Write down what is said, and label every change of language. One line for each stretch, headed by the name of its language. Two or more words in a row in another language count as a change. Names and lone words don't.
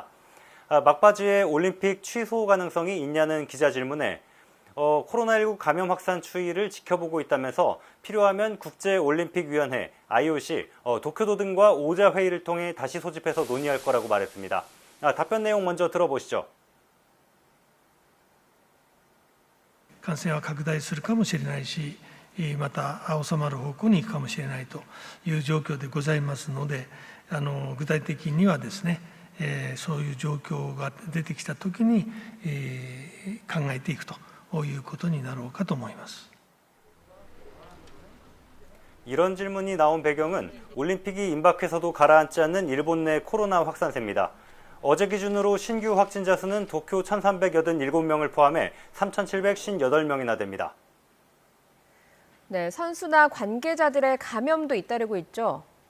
Korean: 막바지에 올림픽 취소 가능성이 있냐는 기자 질문에 코로나19 감염 확산 추이를 지켜보고 있다면서 필요하면 국제올림픽위원회, IOC, 도쿄도 등과 오자 회의를 통해 다시 소집해서 논의할 거라고 말했습니다. 답변 내용 먼저 들어보시죠.
Japanese: 感染は拡大するかもしれないし、また収まる方向に行くかもしれないという状況でございますので、具体的にはですね、そういう状況が出てきたときに、考えていくということになろうかと思います。
Korean: 이런 질문이 나온 배경은 올림픽이 임박해서도 가라앉지 않는 일본 내 코로나 확산세입니다. 어제 기준으로 신규 확진자 수는 도쿄 1,387명을 포함해 3,758명이나 됩니다. 네, 선수나 관계자들의 감염도 잇따르고 있죠.